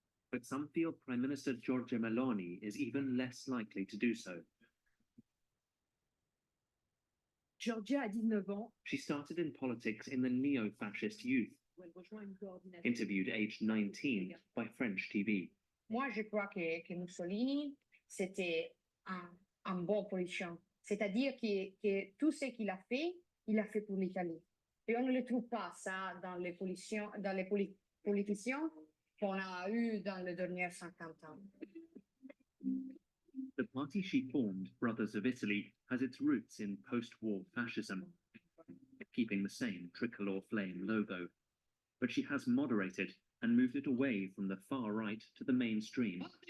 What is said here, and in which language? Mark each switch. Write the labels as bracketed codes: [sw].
[en] But some feel Prime Minister Giorgia Meloni is even less likely to do so. [fr] Giorgia a 19 ans. [en] She started in politics in the neo-fascist youth, interviewed aged 19 by French TV. [fr] Moi, je crois que Mussolini, c'était un bon politicien. C'est-à-dire que tout ce qu'il a fait pour l'Italie. Et on ne le trouve pas, ça, dans les politiciens qu'on a eu dans les dernières 50 ans. [en] The party she formed, Brothers of Italy, has its roots in post-war fascism, keeping the same tricolor flame logo. But she has moderated and moved it away from the far right to the mainstream.